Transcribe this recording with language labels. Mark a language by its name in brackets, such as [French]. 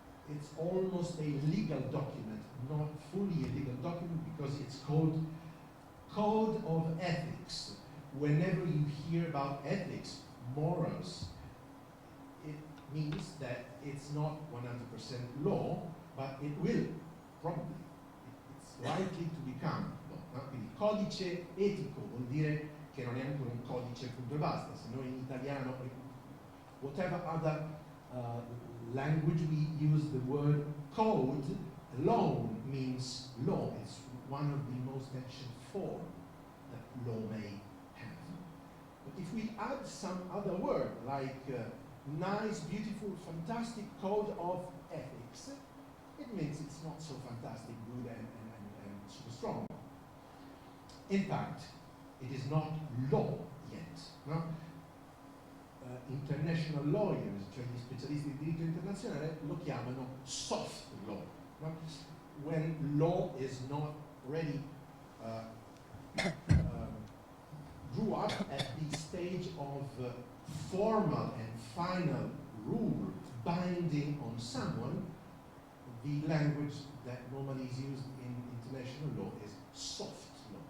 [English] It's almost a legal document, not fully a legal document, because it's called Code of Ethics. Whenever you hear about ethics, morals, it means that it's not 100% law, but it will, probably. It's likely to become law. No? [Italian] Quindi codice etico vuol dire che non è ancora un codice punto e basta. Se noi in italiano, [English] whatever other language we use the word code alone means law. It's one of the most ancient forms that law may have. But if we add some other word like nice, beautiful, fantastic code of ethics, it means it's not so fantastic, good, and super strong. In fact, it is not law yet. No? International lawyers, [Italian] cioè gli specialisti di diritto internazionale, lo chiamano soft law. [English] No? When law is not ready, grew up at the stage of formal and final rule binding on someone, the language that normally is used in international law is soft